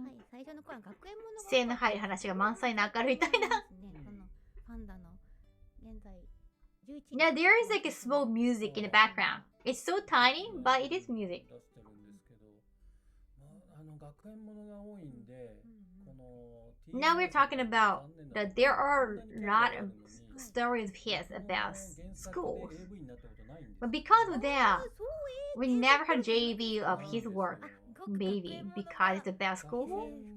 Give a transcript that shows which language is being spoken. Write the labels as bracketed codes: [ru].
[ja] 最初の頃は学園ものが性の入る話が満載の明るいみたいな。パンダの現在 [en] Now there is like a small music in the background. It's so tiny, but it is music. [ja] 出してるんですけど、学園ものが多いんで、この [en] Now we're talking about that there are a lot of stories of his about schools. But because of that, we never had JV of his work. Maybe because it's about school.